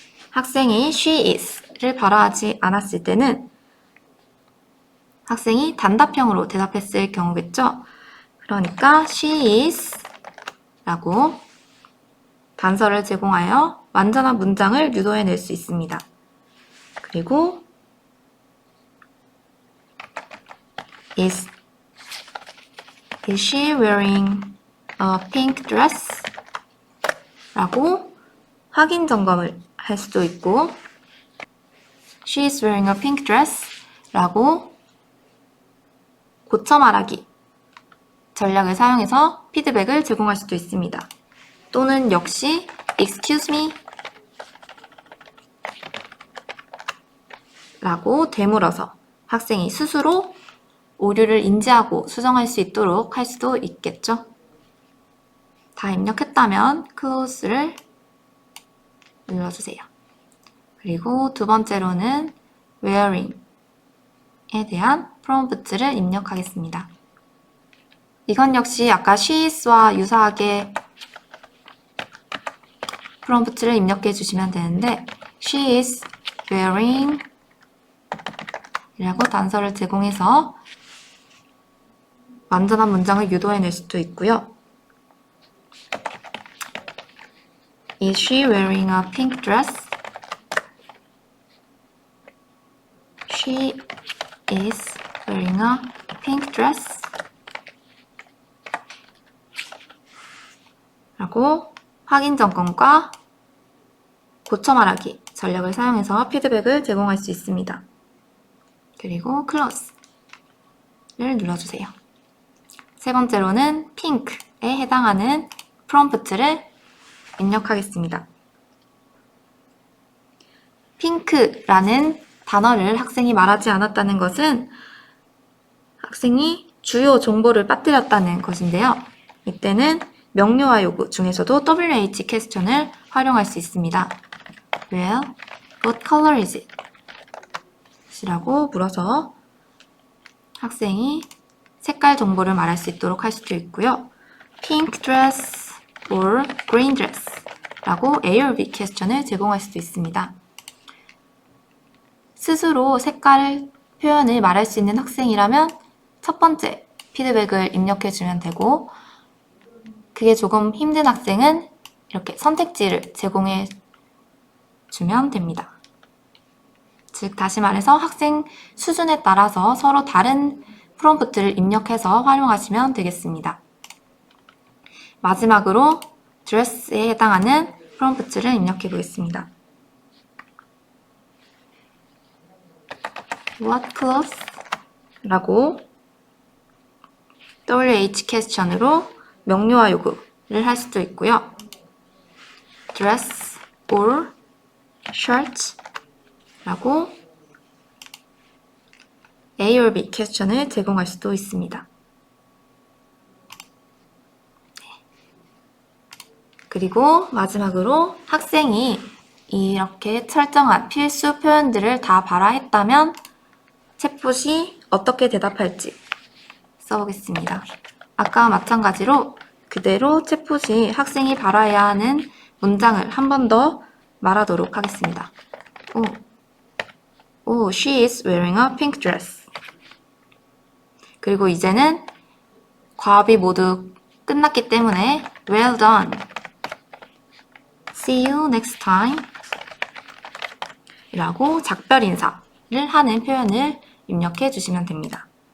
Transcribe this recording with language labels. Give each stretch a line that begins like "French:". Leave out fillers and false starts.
Korean: 학생이
English: she is
Korean: 를 발화하지 않았을 때는 학생이 단답형으로 대답했을 경우겠죠. 그러니까
English: she is
Korean: 라고 단서를 제공하여 완전한 문장을 유도해낼 수 있습니다. 그리고
English: is she wearing a pink dress?
Korean: 라고 확인 점검을 할 수도 있고
English: she is wearing a pink dress
Korean: 라고 고쳐 말하기 전략을 사용해서 피드백을 제공할 수도 있습니다. 또는 역시
English: excuse me
Korean: 라고 되물어서 학생이 스스로 오류를 인지하고 수정할 수 있도록 할 수도 있겠죠. 다 입력했다면 close를 눌러주세요. 그리고 두 번째로는 wearing에 대한 프롬프트를 입력하겠습니다. 이건 역시 아까 she is와 유사하게 프롬프트를 입력해 주시면 되는데
English: she is wearing
Korean: 이라고 단서를 제공해서 완전한 문장을 유도해낼 수도 있고요.
English: Is she wearing a pink dress? She is wearing a pink dress.
Korean: 라고 확인 점검과 고쳐 말하기 전략을 사용해서 피드백을 제공할 수 있습니다. 그리고 close를 눌러주세요. 세 번째로는 pink에 해당하는 프롬프트를 입력하겠습니다. pink라는 단어를 학생이 말하지 않았다는 것은 학생이 주요 정보를 빠뜨렸다는 것인데요. 이때는 명료와 요구 중에서도 WH 퀘스천을 활용할 수 있습니다.
English: Well, what color is it?
Korean: 라고 물어서 학생이 색깔 정보를 말할 수 있도록 할 수도 있고요.
English: Pink dress or green dress
Korean: 라고 A or B 퀘스천을 제공할 수도 있습니다. 스스로 색깔 표현을 말할 수 있는 학생이라면 첫 번째 피드백을 입력해주면 되고 그게 조금 힘든 학생은 이렇게 선택지를 제공해 주면 됩니다. 즉 다시 말해서 학생 수준에 따라서 서로 다른 프롬프트를 입력해서 활용하시면 되겠습니다. 마지막으로 드레스에 해당하는 프롬프트를 입력해 보겠습니다.
English: What clothes?
Korean: 라고 WH 퀘스천으로 명료와 요구를 할 수도 있고요.
English: dress or shirt
Korean: 라고 A or B 퀘스천을 제공할 수도 있습니다. 그리고 마지막으로 학생이 이렇게 설정한 필수 표현들을 다 발화했다면 챗봇이 어떻게 대답할지 써보겠습니다. 아까와 마찬가지로 그대로 챗봇이 학생이 발화해야 하는 문장을 한 번 더 말하도록 하겠습니다.
English: She is wearing a pink dress.
Korean: 그리고 이제는 과업이 모두 끝났기 때문에
English: well done. See you next time.
Korean: 라고 작별 인사를 하는 표현을 입력해 주시면 됩니다.